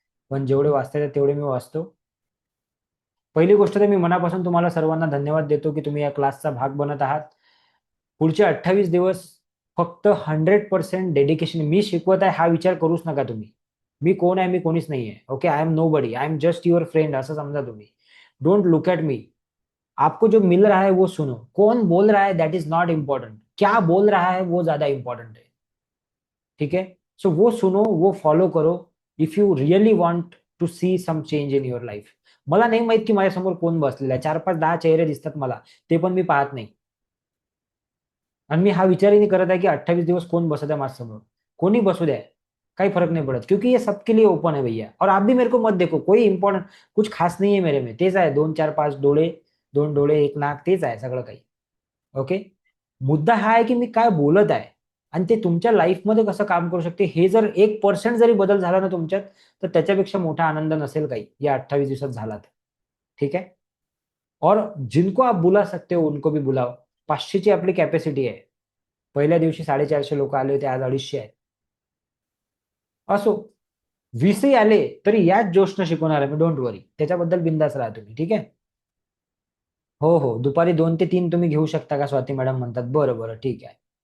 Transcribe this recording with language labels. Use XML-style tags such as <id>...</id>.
<mr>पण जेवढे वाचता येतात तेवढे मी वाचतो. पहिली गोष्ट तर मी मनापासून तुम्हाला सर्वांना धन्यवाद देतो की तुम्ही या क्लासचा भाग बनत आहात. पुढचे 28 दिवस फक्त 100% डेडिकेशन. मी शिकवत आहे हा विचार करूच नका तुम्ही. मी कोण आहे, मी कोणीच नाहीये.</mr> <en>okay, I am nobody, I am just your friend</en> <mr>असं समजा तुम्ही.</mr> <en>Don't look at me.</en> <hi>आपको जो मिल रहा है वो सुनो. कौन बोल रहा है</hi> <en>that is not important,</en> <hi>क्या बोल रहा है वो ज्यादा इंपॉर्टेंट है. ठीक है, सो वो सुनो, वो फॉलो करो</hi> <en>If you really want to see some change in your life.</en> <mr>मला नाही माहित की माझ्यासमोर कोण बसलेला आहे. 4-5-10 चेहरे दिसतात मला, ते पण मी पाहत नाही. आणि मी हा विचारही नहीं करत आहे की 28 दिवस कोण बसत आहे माझ्यासमोर. कोणी बसू द्या,</mr> <hi>काही फर्क नहीं पड़ता, क्योंकि ये सबके लिए ओपन है भैया. और आप भी मेरे को मत देखो, कोई इंपॉर्टेंट कुछ खास नहीं है मेरे में.</hi> <mr>तेच आहे 2-4-5 डोळे, 2 डोळे 1 नाक, तेच आहे सगळं काही. ओके, मुद्दा हा आहे की मी काय बोलत आहे आणि ते तुमच्या लाईफमध्ये कसं काम करू शकते. हे जर 1% जरी बदल झाला ना तुमच्यात, तर त्याच्यापेक्षा मोठा आनंद नसेल काही या 28 दिवसात झाला तर. ठीक आहे.</mr> <hi>और जिनको आप बुला सकते हो उनको भी बुलाओ.</hi> <mr>500 ची आपली कॅपॅसिटी आहे. पहिल्या दिवशी 450 लोक आले होते, आज 250 आहेत. असो, 20ही आले तरी याच जोशनं शिकवणार आहे मी,</mr> <en>Don't worry.</en> <mr>त्याच्याबद्दल बिंदास राहा तुम्ही. ठीक आहे. हो हो, दुपारी 2 ते 3 तुम्ही घेऊ शकता का, स्वाती मॅडम म्हणतात. बरं बरं, ठीक आहे.</mr>